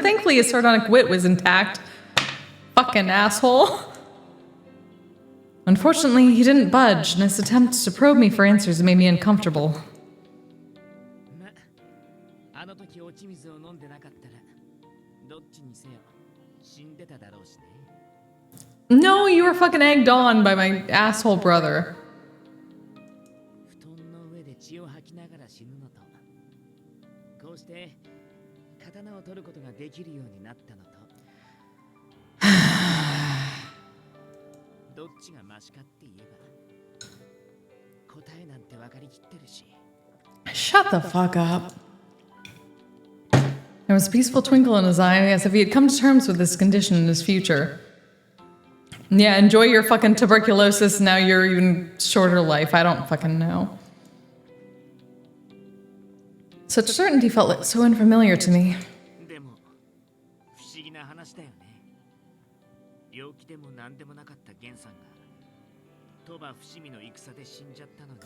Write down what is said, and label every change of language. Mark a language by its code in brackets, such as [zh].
[en] Thankfully, his sardonic wit was intact. Fucking asshole. Unfortunately, he didn't budge, and his attempts to probe me for answers made me uncomfortable. [ja] まあの時落ち水を飲んでなかったらどっちにせよ死んでただろうしね。 [en] No, you were fucking egged on by my asshole brother. [ja] 布団の上で血を吐きながら死ぬのとこうして刀を取ることができるようになったのとどっちがマシかって言えば答えなんて分かりきってるし。 [en] Shut the fuck up. There was a peaceful twinkle in his eye, as if he had come to terms with this condition in his future. Yeah, enjoy your fucking tuberculosis, now your even shorter life. I don't fucking know. Such certainty felt like so unfamiliar to me. [ja] でも不思議な話だよね。病気でも何でもなかったゲンさんが鳥羽伏見の戦で死んじゃったのに